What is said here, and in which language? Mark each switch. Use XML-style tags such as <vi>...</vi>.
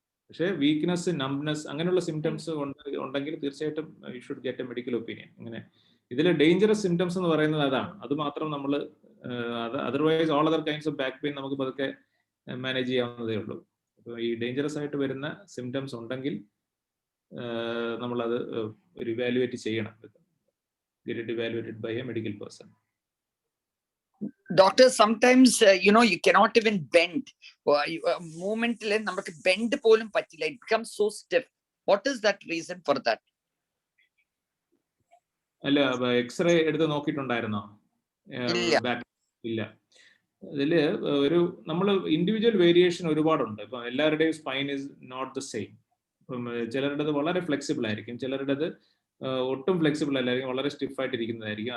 <ml>പക്ഷേ വീക്ക്നെസ്, നംബ്നെസ് അങ്ങനെയുള്ള സിംറ്റംസ് ഉണ്ടെങ്കിൽ തീർച്ചയായിട്ടും</ml> <en>You should get a medical opinion.</en> <ml>ഇങ്ങനെ ഇതിൽ ഡേഞ്ചറസ് സിംറ്റംസ് എന്ന് പറയുന്നത് അതാണ്. അത് മാത്രം നമ്മൾ otherwise</ml> <en>all other kinds of back pain</en> <ml>നമുക്ക് പതുക്കെ മാനേജ് ചെയ്യാവുന്നതേ ഉള്ളൂ. അപ്പോൾ ഈ ഡേഞ്ചറസ് ആയിട്ട് വരുന്ന സിംറ്റംസ് ഉണ്ടെങ്കിൽ നമ്മളത് ഒരു ഇവാലുവേറ്റ് ചെയ്യണം.</ml> <en>Get it evaluated by a medical person. Doctor, sometimes you cannot even bend.</en> <ml>Movement le namakku bend polum pattilla.</ml> <en>It becomes so stiff. What is that reason for that?</en> <ml>അല്ല, x-ray എടുത്ത് നോക്കിയിട്ടുണ്ടായിരുന്നോ? ഇല്ല. അതില് ഒരു നമ്മൾ individual variation ഒരുപാടുണ്ട്. ഇപ്പം എല്ലാവരുടെയും</ml> <en>Spine is not the same.</en> <ml>ഇപ്പം ചിലരുടേത് വളരെ ഫ്ലെക്സിബിൾ ആയിരിക്കും, ചിലരുടേത് ഒട്ടും ഫ്ലെക്സിബിൾ അല്ലായിരിക്കും, വളരെ സ്റ്റിഫായിട്ട് ഇരിക്കുന്നതായിരിക്കും.</ml>